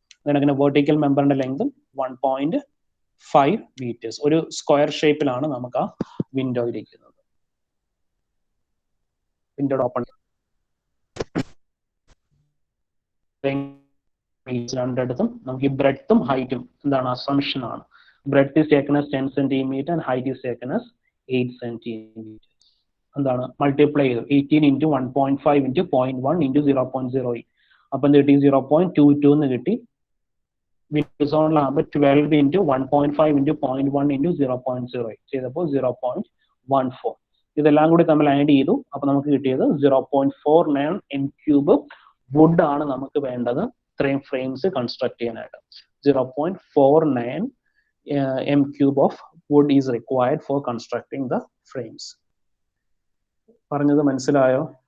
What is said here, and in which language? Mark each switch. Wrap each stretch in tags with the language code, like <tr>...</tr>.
<ml>അങ്ങനെ vertical മെമ്പറിന്റെ ലെങ്തും 1.5 metres. ഒരു square ഷേപ്പിലാണ് നമുക്ക് ആ വിൻഡോ ഇരിക്കുന്നത്. വിൻഡോ ഓപ്പൺ രണ്ടിടത്തും നമുക്ക് ഈ ബ്രെഡ്ത്തും ഹൈറ്റും എന്താണ്? അസംഷൻ ആണ്.</ml> <en>Breadth is taken as 10 centimeter and height is taken as 8 centimeters.</en> <ml>എന്താണ്? മൾട്ടിപ്ലൈ ചെയ്തു 18 into 1.5 into 0.1 into 0.08. അപ്പം എന്ത് കിട്ടി? 0.22 എന്ന് കിട്ടി. വിൻഡോസോണിലാകുമ്പോൾ 12 into 1.5 into 0.1 into 0.08 ചെയ്തപ്പോൾ 0.14. ഇതെല്ലാം കൂടി തമ്മിൽ ആഡ് ചെയ്തു. അപ്പൊ നമുക്ക് കിട്ടിയത് 0.49 m³ വുഡ് ആണ് നമുക്ക് വേണ്ടത് ഇത്രയും ഫ്രെയിംസ് കൺസ്ട്രക്ട് ചെയ്യാനായിട്ട്.</ml> <en>0.49 m³ of wood is required for constructing the frames.</en> <ml>പറഞ്ഞത് മനസ്സിലായോ?</ml>